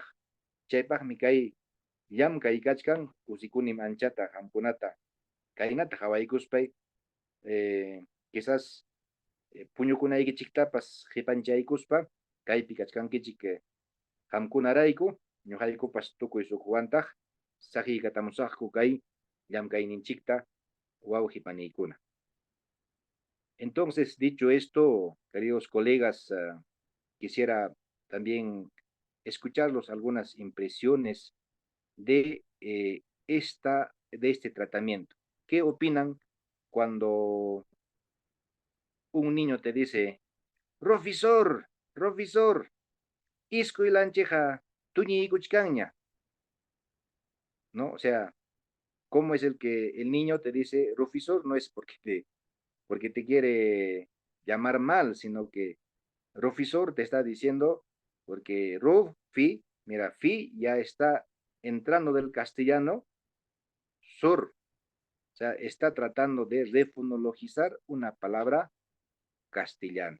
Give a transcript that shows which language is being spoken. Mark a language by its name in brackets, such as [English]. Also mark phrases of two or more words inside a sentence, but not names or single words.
[Quechua] Chaypaqmi kay llamkay kachkan, kusikunim anchata qamkunata kaynata qawaykuspay, quizás puñukunaykichiktapas qipanchaykuspa kaypi kachkankichik qamkunarayku ñuqaykupas tukuy suqwantaq saqiykatamusaqku kay llamkayninchikta wawqi paniykuna. [Spanish] Entonces, dicho esto, queridos colegas, quisiera también escucharlos algunas impresiones de, de este tratamiento. ¿Qué opinan cuando un niño te dice, profesor, profesor, [Quechua] isco y lancheja, tuñi kuchkaña? [Spanish] ¿No? O sea, ¿cómo es el que el niño te dice, profesor? No es porque te quiere llamar mal, sino que profesor te está diciendo, porque fi, mira, fi ya está entrando del castellano, sur, o sea, está tratando de refonologizar una palabra castellana.